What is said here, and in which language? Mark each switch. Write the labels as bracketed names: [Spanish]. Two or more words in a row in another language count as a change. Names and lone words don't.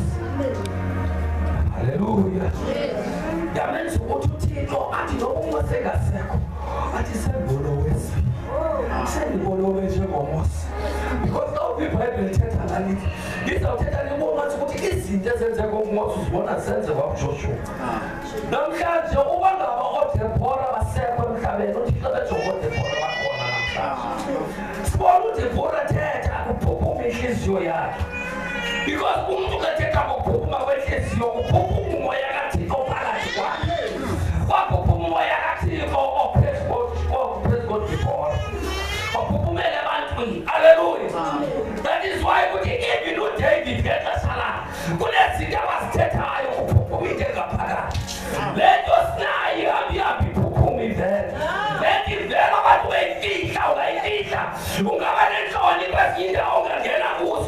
[Xhosa] Hallelujah. Yamenza ukuthi uThixo athi noba uMose engasekho, athi sengibona owesibili. Sengibona owenjengoMose. [English] Because now [Xhosa] iBhayibheli lithetha ngani? Lizawuthetha libona ukuthi izinto ezenzeka ngoMose uzibona zenzeka kuJoshua. Namhlanje uba ngaba oDebora basekho emhlabeni, uThixo bejonga oDebora bakhona namhlanje. Sibona uDebora thetha kuphuphuma inhliziyo yakhe. Because umuntu kethetha ngokuphuphuma kwenhliziyo, kuphuphuma umoya kaThixo phakathi kwakhe. Kwaphuphuma umoya kaThixo ophezu koDebora. Waphuphumela ebantwini. Hallelujah. [English] That is why [Xhosa] ukuthi even uDavid ngexesha lakhe kunezinto abazithethayo kuphuphuma into engaphakathi. Lento Sinayi ihambi iphuphuma ivele. Lento ivele abantu beyifihla ungayifihla. Ungaba nenhloni kwezinye indawo ongangena kuzo.